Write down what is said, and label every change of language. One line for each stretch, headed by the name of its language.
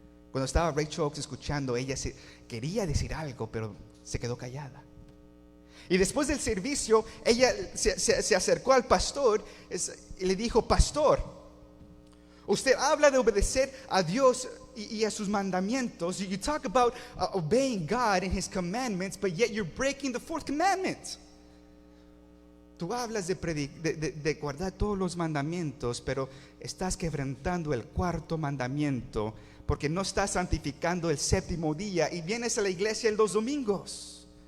Spanish: Cuando estaba Rachel Oakes escuchando, ella quería decir algo, pero se quedó callada. Y después del servicio, ella se acercó al pastor y le dijo: pastor, usted habla de obedecer a Dios y a sus mandamientos.
English: You talk about obeying God and His commandments, but yet you're breaking the fourth commandment.
Spanish: Tú hablas de guardar todos los mandamientos, pero estás quebrantando el cuarto mandamiento, porque no estás santificando el séptimo día y vienes a la iglesia los domingos.